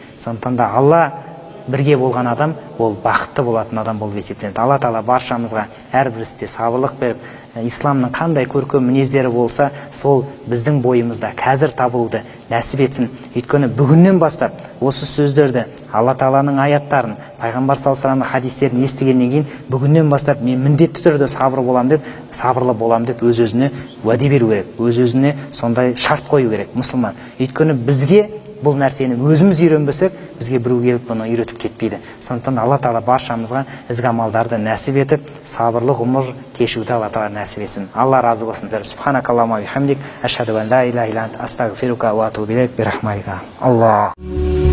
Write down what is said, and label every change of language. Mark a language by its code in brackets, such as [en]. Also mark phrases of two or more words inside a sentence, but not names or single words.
[kk] Сондықтан да Алла бірге болған адам ол бақытты болатын адам болып есептеледі. Алла Тағала баршамызға әрбір істе сабырлық беріп, исламның қандай көркем мінездері болса, сол біздің бойымызда қазір табылуды нәсіп етсін. Өйткені бүгіннен бастап осы сөздерді, Алла Тағаланың аяттарын, пайғамбар [ar] صلى الله عليه وسلم [kk] хадистерін естігеннен кейін бүгіннен бастап мен міндетті түрде сабырлы боламын деп өз-өзіне уәде беру керек. Өз-өзіне сондай шарт қою керек мұсылман. Өйткені бізге бұл нәрсені өзіміз үйренбесек, бізге біреу келіп бұны үйретіп кетпейді. Сондықтан Алла Тағала баршамызға ізгі амалдарды нәсіп етіп, сабырлы ғұмыр кешуді Алла Тағала нәсіп етсін. Алла разы болсын. [ar] سبحانك اللهم وبحمدك أشهد أن لا إله إلا أنت أستغفرك وأتوب إليك برحمتك. Аллах.